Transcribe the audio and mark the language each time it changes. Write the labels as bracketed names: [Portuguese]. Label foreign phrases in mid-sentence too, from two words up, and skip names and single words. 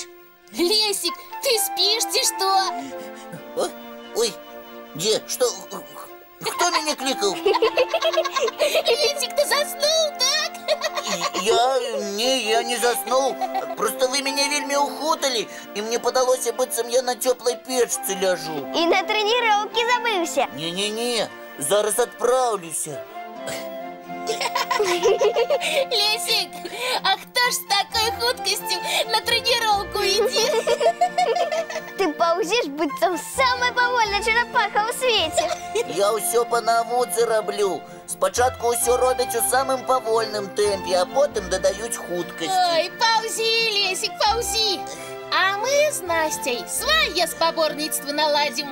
[Russian] Лесик, ты спишь, ты что? Ой, где? Что? Кто меня кликал? Лесик, ты заснул, так? Я не заснул. Просто вы меня [Belarusian] вельми ухутали, [Russian] и [Belarusian] мне подалося, быццам [Russian] я на теплой печцы ляжу. [Belarusian] І на тренировке забыўся. Не, зараз отправлюся. [Russian] Лесик, а кто ж с такой хуткостью на тренировку идет? [Belarusian] Ты паўзеш, быццам самая павольная чарапаха ў свеце. Я ўсё па навуцы раблю. Спачатку ўсё робяць у самым павольным тэмпе, а потым дадаюць хуткасці. [Russian] Ой, паузи, Лесик, паузи. А мы с Настей [Belarusian] свае спаборніцтва наладзім.